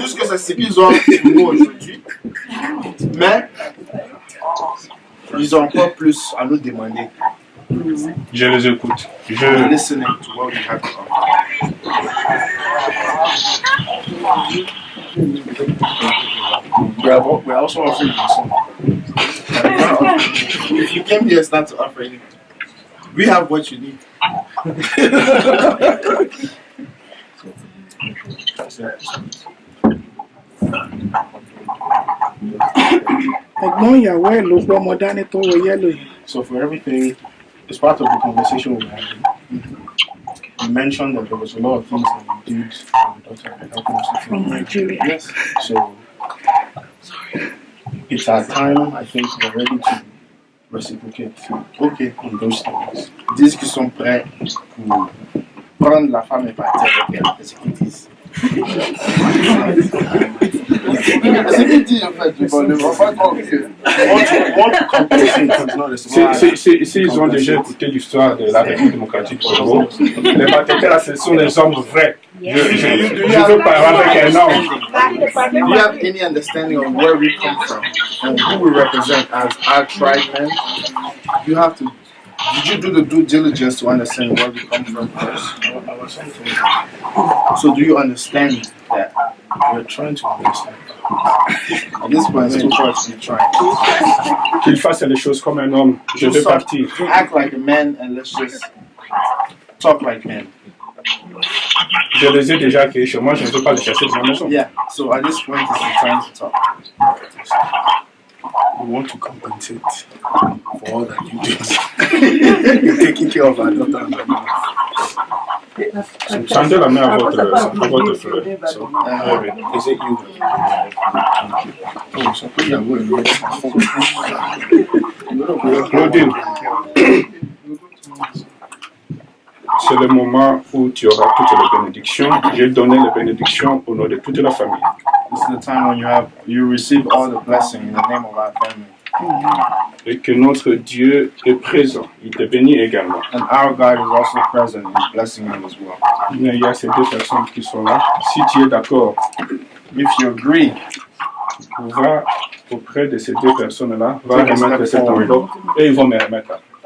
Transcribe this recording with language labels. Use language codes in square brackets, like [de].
[fr] Juste que c'est ce qu'ils ont pour nous aujourd'hui. Mais ils ont encore plus à nous demander. Je les écoute. [en] We're listening to what we have to offer. We're also offering you something. If you came here, it's not to offer anything. We have what you need. [yo] Ẹ̀gbọ́n ìyàwó ẹ̀ ló gbọ́ ọmọ dání tó wọ yẹ́lò yìí. [en] So for everything, it's part of the conversation we were having. You mentioned that there was a lot of things that you did for your daughter and helping us From Nigeria. Yes. So it's our time, I think we're ready to reciprocate. Okay. On those things. [fr] Disent qu'ils sont prêts pour prendre la femme et partir avec elle. C'est ce qu'ils disent. C'est qu'ils disent en fait. Ils ne vont pas croire que. S'ils ont déjà écouté l'histoire de la République démocratique du Congo, les Batétela, ce sont des hommes vrais. Je veux parler avec un homme. [en] Do you have any understanding of where we come from and who we represent as our tribe men? You have to. Did you do the due diligence to understand where we come from first? So do you understand that? We're trying to understand. At this point, it's too far to be trying. [fr] Qu'il fasse les choses comme un homme. Je vais partir. [en] Act like a man and let's just talk like men. [fr] Je les ai déjà accueillis chez moi, je ne veux pas les chercher dans ma maison. [en] Yeah, so at this point, it's the time to talk. We want to compensate for all that you did. You're taking care of our daughter and our wife. [fr] Tendez la main à votre frère. [en] So, is it you? Oh, so put your word right. [fr] Claudine, c'est le moment où tu auras toutes les bénédictions. J'ai donné les bénédictions au nom de toute la famille. [en] This is the time when you receive all the blessing in the name of our family. [fr] Et que notre Dieu est présent. Il te bénit également. [en] And our God is also present and is blessing you as well. [fr] Il y a ces deux personnes qui sont là. Si tu es d'accord, [en] if you agree, [fr] va auprès de ces deux personnes-là, va remettre cette enveloppe et ils vont me remettre.